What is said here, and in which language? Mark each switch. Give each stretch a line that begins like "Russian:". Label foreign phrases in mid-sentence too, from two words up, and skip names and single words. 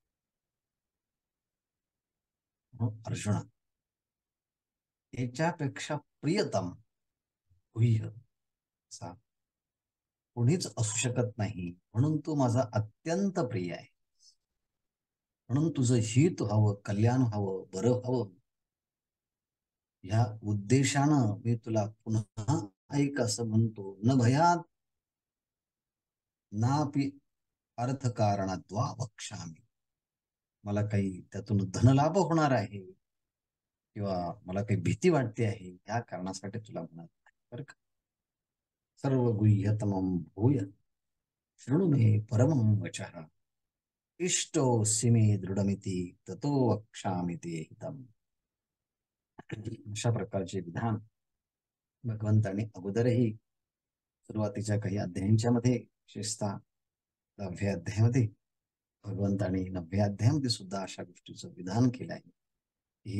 Marathi: अर्जुना, याच्यापेक्षा प्रियतम गुह्य असा कोणीच असू शकत नाही, म्हणून तू माझा अत्यंत प्रिय आहे, म्हणून तुझं हित व्हावं, कल्याण व्हावं, बरं व्हावं ह्या उद्देशानं मी तुला पुन्हा ऐक असं म्हणतो।
Sanskrit: न भयात नापि अर्थकारणाद्वा वक्ष्यामि,
Marathi: मला काही त्यातून धनलाभ होणार आहे किंवा मला काही भीती वाटते आहे या कारणासाठी तुला म्हणत नाही बरं का।
Sanskrit: सर्व गुह्यतमं भूय शृणु मे परमं वचः, इष्टोऽसि मे दृढमिति ततो वक्ष्यामि ते हितम्।
Marathi: अशा प्रकारचे विधान भगवंतांनी अगोदरही सुरुवातीच्या काही अध्यायांच्या मध्ये, विशेषतः 10व्या अध्यायामध्ये, भगवंतांनी 9व्या अध्यायामध्ये सुद्धा अशा गोष्टीचं विधान केलं आहे।